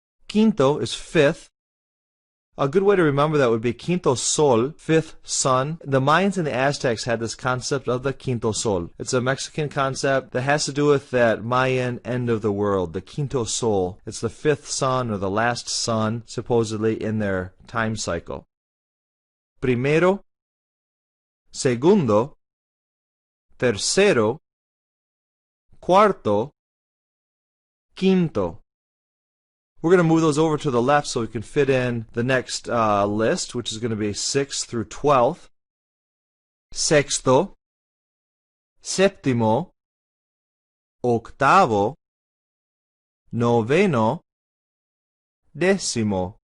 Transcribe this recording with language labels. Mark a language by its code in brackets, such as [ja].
[en] Quinto is fifth. A good way to remember that would be [es] quinto sol, [en] fifth sun. The Mayans and the Aztecs had this concept of the quinto sol. It's a Mexican concept that has to do with that Mayan end of the world, the quinto sol. It's the fifth sun or the last sun, supposedly, in their time cycle. [es] Primero, segundo, tercero, cuarto, quinto. [en] We're going to move those over to the left so we can fit in the next list, which is going to be 6th through 12th. [es] Sexto, séptimo, octavo, noveno, décimo.